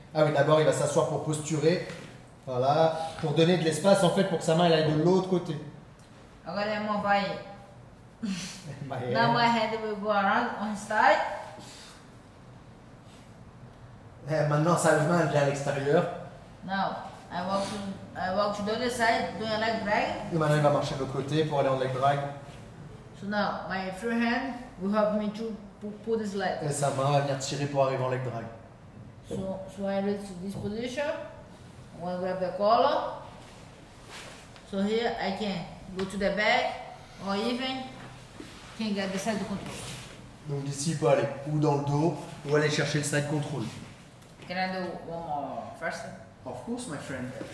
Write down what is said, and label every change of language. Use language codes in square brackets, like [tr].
[fr] Ah oui, d'abord, il va s'asseoir pour posturer. Voilà, pour donner de l'espace en fait pour que sa main elle aille de l'autre côté. [pt] Agora a mão vai. [en] Now my head will go around on his side. [fr] Maintenant, sa main elle vient à l'extérieur. [en] Now I walk to the other side doing a leg drag. [fr] Et maintenant, il va marcher de l'autre côté pour aller en leg drag. [en] So now my free hand will help me to pull this leg. [fr] Et sa main va venir tirer pour arriver en leg drag. [en] So I reach this position. I want to grab the collar. So here I can go to the back or even can get the side control. [fr] Donc d'ici, il peut aller ou dans le dos ou aller chercher le side control. [en] Can I do one more first? Of course, my friend.